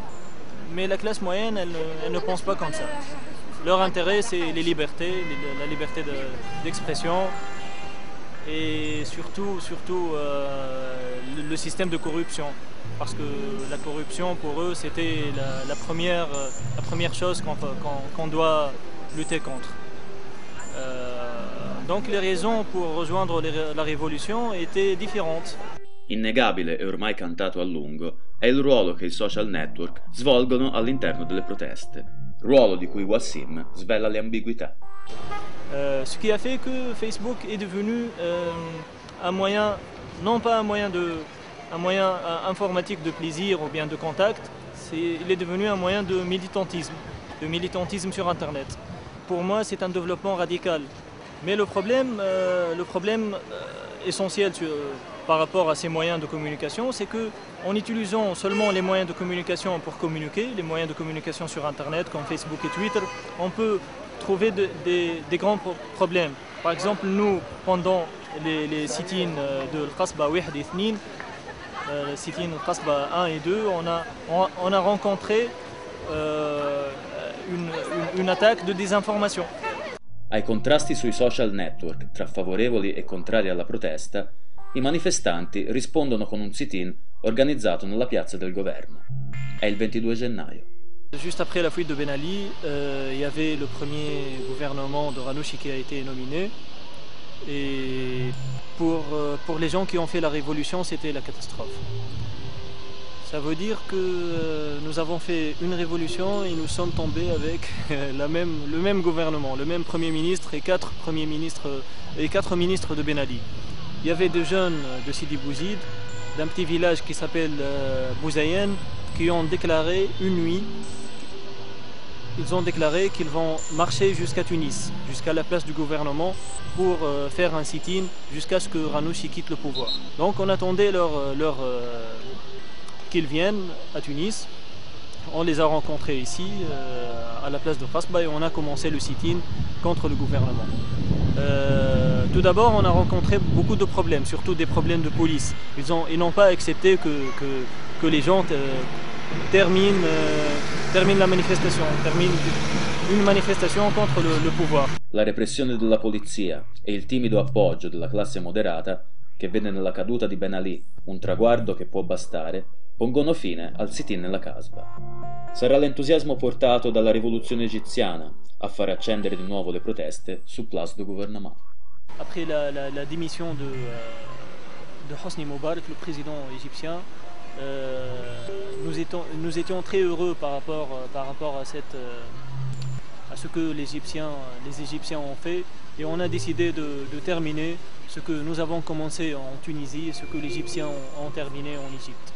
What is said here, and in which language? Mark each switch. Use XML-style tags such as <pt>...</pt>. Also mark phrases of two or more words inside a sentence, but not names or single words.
<fr>Mais la classe moyenne, elle ne pense pas comme ça. Leur intérêt, c'est les libertés, la liberté d'expression et surtout le système de corruption. Parce que la corruption, pour eux, c'était la première chose qu'on doit lutter contre. Donc les raisons pour rejoindre la rivoluzione étaient différentes.</fr> <it>Innegabile e ormai cantato a lungo è il ruolo che i social network svolgono all'interno delle proteste, ruolo di cui Wassim svela le ambiguità.</it> <fr>Ce qui a fait que Facebook est devenu un moyen, non pas un moyen informatique de plaisir ou bien de contact, il est devenu un moyen de militantisme sur Internet. Pour moi, c'est un développement radical. Mais le problème essentiel par rapport à ces moyens de communication, c'est qu'en utilisant seulement les moyens de communication pour communiquer, les moyens de communication sur Internet comme Facebook et Twitter, on peut trouver des grands problèmes. Par exemple, nous, pendant les sit-ins de Al-Qasba 1 et 2, sit-in Al-Qasba 1 et 2, on a rencontré une attaque de désinformation.</fr> <it>Ai contrasti sui social network tra favorevoli e contrari alla protesta, i manifestanti rispondono con un sit-in organizzato nella piazza del governo. È il 22 gennaio.</it> <fr>Juste après la fuite de Ben Ali, il y avait le premier gouvernement de Ranouchi qui a été nominé. Et pour les gens qui ont fait la révolution, c'était la catastrophe. Ça veut dire que nous avons fait une révolution et nous sommes tombés avec le même gouvernement, le même Premier ministre et quatre ministres de Ben Ali. Il y avait des jeunes de Sidi Bouzid, d'un petit village qui s'appelle Bouzayen, qui ont déclaré une nuit, ils ont déclaré qu'ils vont marcher jusqu'à Tunis, jusqu'à la place du gouvernement, pour faire un sit-in jusqu'à ce que Ranouchi quitte le pouvoir. Donc on attendait qu'ils viennent à Tunis. On les a rencontrés ici, à la place de Qasba, et on a commencé le sit-in contre le gouvernement. Tout d'abord, on a rencontré beaucoup de problèmes, surtout des problèmes de police. Ils n'ont pas accepté que les gens terminent la manifestation, une manifestation contre le pouvoir.</fr> <it>La repressione della polizia e il timido appoggio della classe moderata, che vede nella caduta di Ben Ali un traguardo che può bastare, pongono fine al sit-in nella Casbah. Sarà l'entusiasmo portato dalla rivoluzione egiziana a far accendere di nuovo le proteste su Place du Gouvernement.</it> <fr>Après la démission de Hosni Moubarak, le président égyptien, nous étions très heureux par rapport à ce que les Égyptiens ont fait, et on a décidé de terminer ce que nous avons commencé en Tunisie et ce que les Égyptiens ont terminé en Égypte.</fr>